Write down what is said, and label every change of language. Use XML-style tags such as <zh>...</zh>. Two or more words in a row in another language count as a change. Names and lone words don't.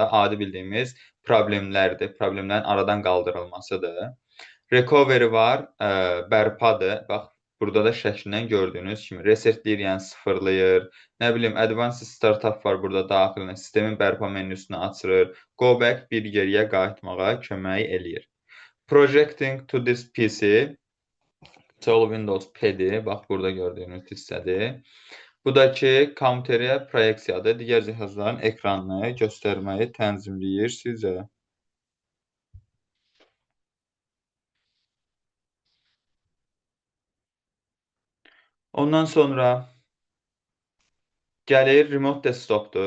<az>Adi bildiyimiz problemlərdir. Problemlərin aradan qaldırılmasıdır. Recovery var, bərpadır. Bax, burada da şəklindən gördüyünüz kimi resetləyir, yəni sıfırlayır. Nə bilim, Advanced Startup var burada daxilinə, sistemin bərpa menüsünü açırır.</az> <en>Go back</en> <az>bir geriyə qayıtmağa kömək eləyir.</az> <en>Projecting to this PC,</en> <az>Sol Windows P-dir, bax burada gördüyünüz hissədir. Bu da ki, kompüteriyə proyeksiyadır, digər cihazların ekranını göstərməyi tənzimləyir sizə. Ondan sonra gəlir</az> <en>remote desktopdur.</en>